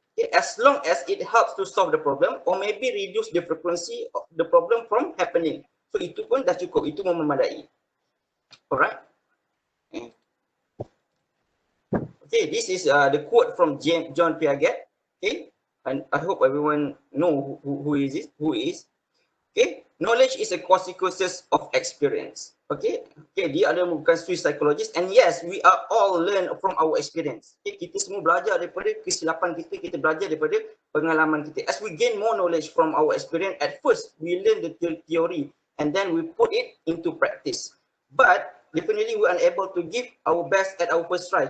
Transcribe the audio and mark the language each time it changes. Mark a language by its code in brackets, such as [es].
[en] Okay, as long as it helps to solve the problem or maybe reduce the frequency of the problem from happening. [ms] So itu pun dah cukup, itu memadai. [en] Alright. Okay, this is the quote from John Piaget. Okay, and I hope everyone know who is this, who is. Okay, knowledge is a consequences of experience. Okay, [ms] dia ada bukan [en] Swiss psychologist, and yes, we are all learn from our experience. [ms] Okay, kita semua belajar daripada kesilapan kita belajar daripada pengalaman kita. [en] As we gain more knowledge from our experience, at first we learn the theory and then we put it into practice. But definitely we are unable to give our best at our first try.